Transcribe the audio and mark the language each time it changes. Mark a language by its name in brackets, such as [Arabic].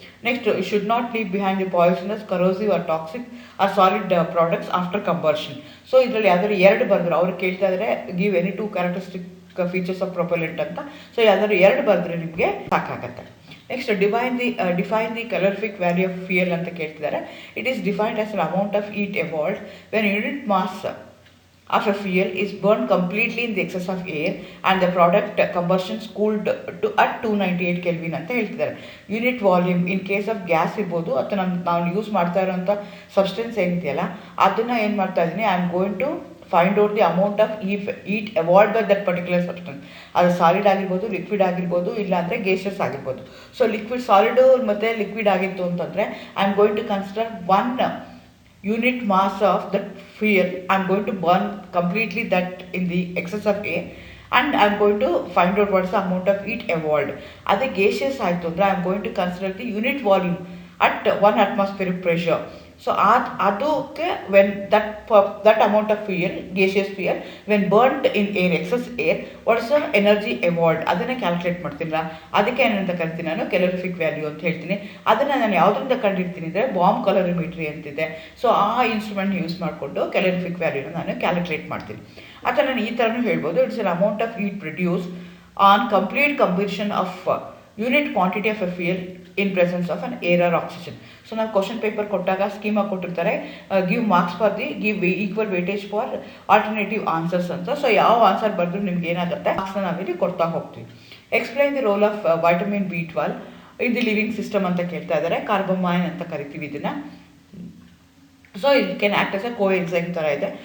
[English] Next, you should not leave behind the poisonous, corrosive or toxic or solid products after combustion. [Kannada] So ಇದರಲ್ಲಿ ಯಾವ್ದಾದ್ರು 2 ಬರೆದ್ರು, ಅವ್ರು ಕೇಳ್ತಾ ಇದ್ದಾರೆ [English] give any 2 characteristic features of propellant [Kannada] ಅಂತ. So ಯಾವ್ದಾದ್ರು 2 ಬರೆದ್ರೆ ನಿಮಗೆ ಸಾಕಾಗತ್ತೆ. [English] next define the calorific value of fuel [Kannada] ಅಂತ ಕೇಳ್ತಿದ್ದಾರೆ. [English] it is defined as an amount of heat evolved when unit mass of a fuel is burned completely in the excess of air and the product combustion cooled to at 298 Kelvin [Kannada] ಅಂತ ಹೇಳ್ತಿದ್ದಾರೆ. [English] unit volume in case of gas [Kannada] ಇರ್ಬೋದು ಅಥವಾ ನಾವು use ಮಾಡ್ತಾ ಇರೋಂಥ substance ಏನಿದೆಯಲ್ಲ ಅದನ್ನು ಏನು ಮಾಡ್ತಾ ಇದ್ದೀನಿ, [English] I am going to find out the amount of heat evolved by that particular substance. [Kannada] ಅದು ಸಾಲಿಡ್ ಆಗಿರ್ಬೋದು, ಲಿಕ್ವಿಡ್ ಆಗಿರ್ಬೋದು, ಇಲ್ಲಾಂದರೆ ಗೇಷಿಯಸ್ ಆಗಿರ್ಬೋದು. [English] so liquid [Kannada] ಸಾಲಿಡು ಮತ್ತು ಲಿಕ್ವಿಡ್ ಆಗಿತ್ತು ಅಂತಂದರೆ [English] I am going to consider one unit mass of that fuel. I am going to burn completely that in the excess of air and I am going to find out what is the amount of heat evolved. Ade gaseous [Kannada] ಆಯಿತು ಅಂದರೆ [English] I am going to consider the unit volume at 1 atmospheric pressure. So ಅದಕ್ಕೆ when that amount of fuel, gaseous fuel, when burnt in air, excess air, what is the energy evolved [Kannada] ಅದನ್ನೇ calculate ಮಾಡ್ತೀನಲ್ಲ, ಅದಕ್ಕೆ ಏನಂತ ಕರಿತೀನಿ ನಾನು calorific value ಅಂತ ಹೇಳ್ತೀನಿ. ಅದನ್ನು ನಾನು ಯಾವುದರಿಂದ ಕಂಡಿರ್ತೀನಿ ಅಂದರೆ ಬಾಂಬ್ ಕಲೋರಿಮೀಟ್ರಿ ಅಂತಿದೆ. ಸೊ ಆ ಇನ್ಸ್ಟ್ರೂಮೆಂಟ್ ಯೂಸ್ ಮಾಡಿಕೊಂಡು calorific ವ್ಯಾಲ್ಯೂನ ನಾನು ಕ್ಯಾಲ್ಕುಲೇಟ್ ಮಾಡ್ತೀನಿ. ಅಥವಾ ನಾನು ಈ ಥರನೂ ಹೇಳ್ಬೋದು, [English] It's an amount of heat produced on complete combustion of unit quantity of a fuel in presence of an air or oxygen. [Kannada] So ನಾವು ಕ್ವಶನ್ ಪೇಪರ್ ಕೊಟ್ಟಾಗ ಸ್ಕೀಮಾಗಿ ಕೊಟ್ಟಿರ್ತಾರೆ, [English] give marks for the give equal weightage for alternative answers [Kannada] ಅಂತ. So ಯಾವ answer ಬರೆದ್ರು ನಿಮ್ಗೆ ಏನಾಗುತ್ತೆ ಮಾರ್ಕ್ಸ್ನ ನಾವಿಲ್ಲಿ ಕೊಡ್ತಾ ಹೋಗ್ತೀವಿ. [English] explain the role of vitamin B12 in the living system [Kannada] ಅಂತ ಕೇಳ್ತಾ ಇದ್ದಾರೆ. ಕಾರ್ಬೊಮೈನ್ ಅಂತ ಕರಿತೀವಿ ಇದನ್ನು. So [English] it can act as a coenzyme [Kannada] ಥರ ಇದೆ.